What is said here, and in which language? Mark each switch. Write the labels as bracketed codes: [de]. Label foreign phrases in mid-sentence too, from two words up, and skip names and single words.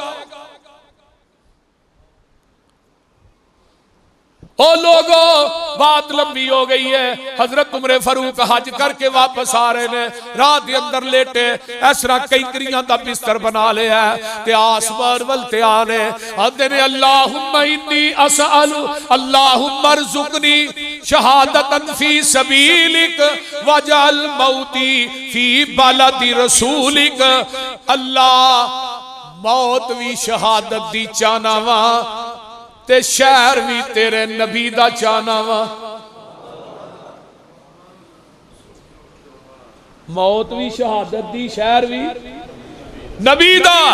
[pa] او لوگو، بات لمبی ہو گئی ہے. حضرت عمر فاروق حج کر کے واپس آ رہے نے، رات کے اندر لیٹے اس طرح کنکریاں دا بستر بنا لیا تے آسمان ول تے آنے آندے نے, [ar] اللهم إني أسألك اللهم ارزقني شهادة في سبيلك واجعل موتي في بلد رسولك. [pa] اللہ، موت بھی شہادت دی چاہنا واں تے شہر بھی تیرے نبی دا چاہنا واں. موت بھی شہادت دی، شہر بھی نبی دا.